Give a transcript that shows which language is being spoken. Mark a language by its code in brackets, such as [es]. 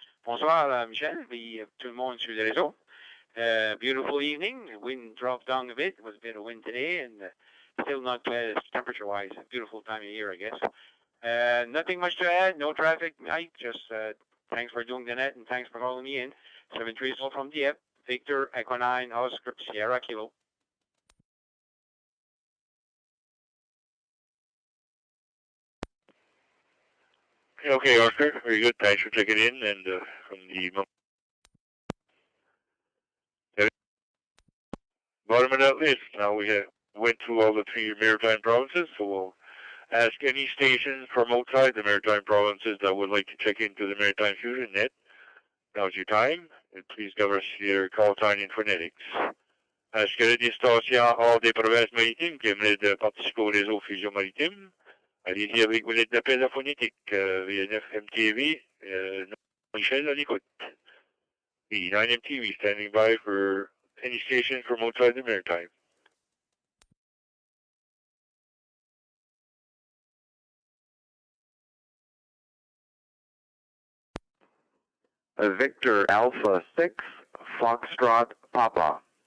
[fr] Bonsoir, Michel, puis tout le monde sur le réseau. [en] Beautiful evening. The wind dropped down a bit. It was a bit of wind today, and still not temperature-wise. Beautiful time of year, I guess. Nothing much to add. No traffic, Mike. Just thanks for doing the net, and thanks for calling me in. 7-3 from Dieppe. Victor Echo 9, Oscar Sierra Kilo. Okay, Oscar. Very good. Thanks for checking in. And from the bottom of that list, now we went through all the 3 maritime provinces, so we'll ask any stations from outside the maritime provinces that would like to check into the Maritime Fusion Net. Now's your time, and please give us your call sign in phonetics. [fr] Est-ce que des stations hors des provinces maritimes qui aimeraient participer au réseau Fusion Maritime? Allez-y avec vos lettres d'appel à phonétique. VNF MTV, Michel à l'écoute. [en] V9 MTV standing by for any station from outside the maritime. Victor Alpha 6, Foxtrot Papa.